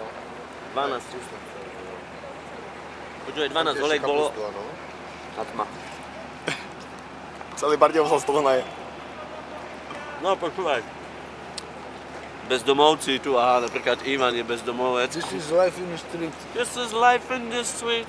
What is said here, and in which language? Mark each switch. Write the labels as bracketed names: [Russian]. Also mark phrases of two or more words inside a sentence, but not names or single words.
[Slovak] 12. Počuj, 12 olej bolo. A tma. Celý Bardejov sa z toho naje. No počúvaj. Bezdomovci tu, aha, napríklad Ivan je bezdomovec. [English] This is life in the street. This is life in the street.